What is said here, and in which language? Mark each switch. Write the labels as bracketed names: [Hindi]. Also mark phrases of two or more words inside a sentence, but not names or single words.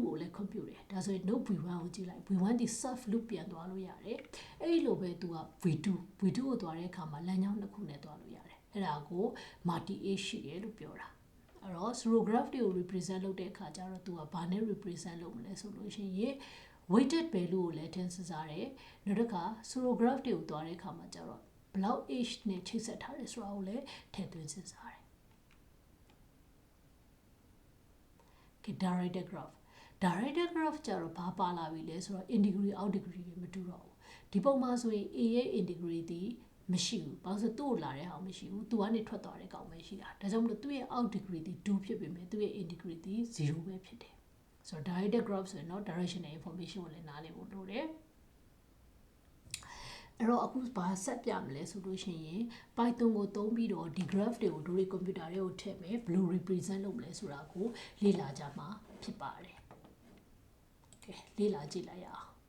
[Burmese] ကိုလည်း compute တယ်ဒါဆိုရင် [English] node v1 [Burmese] ကိုကြည့်လိုက် v1 ဒီ [English] self loop [Burmese] ပြန်သွားလို့ရတယ်အဲ့ဒီလိုပဲသူက v2 ကိုသွားတဲ့အခါမှာလမ်းကြောင်းတစ်ခုနဲ့သွားလို့ရတယ်အဲ့ဒါကို [English] multi age [Burmese] ရှိတယ်လို့ပြောတာအဲ့တော့ pseudograph တွေကို represent လုပ်တဲ့အခါကျတော့သူကဘာနဲ့ represent လုပ်မလဲဆိုလို့ရှိရင် [English] weighted value [Burmese] ကိုလည်းထည့်စဉ်းစားတယ်နောက်တစ်ခါ pseudograph တွေကိုသွားတဲ့အခါမှာကျတော့ဘယ်လောက် age နဲ့ချိတ်ဆက်ထားတယ်ဆိုတာကိုလည်းထည့်သွင်းစဉ်းစားတယ် [English] directed graph [Burmese] ကြတော့ဘာပါလာပြီလဲဆိုတော့ [English] in degree out degree [Burmese] တွေမတူတော့ဘူးဒီပုံမှာဆိုရင် a ရဲ့ [English] in degree [Burmese] ဒီမရှိဘူးဘာလို့ဆိုသူ့ကိုလာတဲ့ဟာမရှိဘူးသူကနေထွက်သွားတဲ့ကောင်ပဲရှိတာဒါကြောင့်မလို့သူ့ရဲ့ [English] out degree [Burmese] ဒီ2ဖြစ်ပေမဲ့သူ့ရဲ့ [English] in degree [Burmese] ဒီ0ပဲဖြစ်တယ်ဆိုတော့ [English] directed graph [Burmese] ဆိုရင်တော့ [English] directional information [Burmese] ကိုလည်းနားလည်ဖို့လိုတယ် အဲ့တော့အခုဘာဆက်ပြမလဲဆိုလို့ရှိရင် Python ကိုသုံးပြီးတော့ဒီ graph တွေကိုတို့တွေ computer တွေကိုထည့်မယ်ဘယ်လို represent လုပ်မလဲဆိုတာကိုလေ့လာကြမှာဖြစ်ပါတယ်။ကဲလေ့လာကြည့်လိုက်ရအောင်